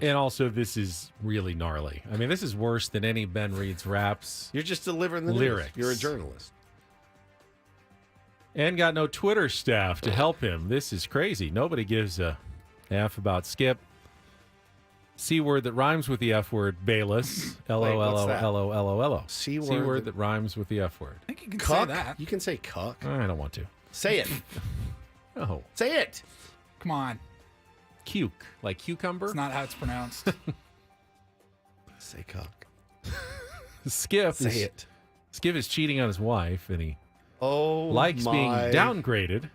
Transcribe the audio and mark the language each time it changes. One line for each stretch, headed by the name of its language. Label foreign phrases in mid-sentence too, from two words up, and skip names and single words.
English: And also, this is really gnarly. I mean, this is worse than any Ben Reed's raps. You're just delivering the lyrics. News. You're a journalist. And got no Twitter staff to help him. This is crazy. Nobody gives a F about Skip. C word that rhymes with the F word, Bayless. L-O-L-O-L-O-L-O-L-O. C word that rhymes with the F word. I think you can say that. You can say cuck. I don't want to. Say it. No. Say it. Come on. Cuke. Like cucumber? It's not how it's pronounced. Say cuck. Skip is cheating on his wife, and he likes being downgraded.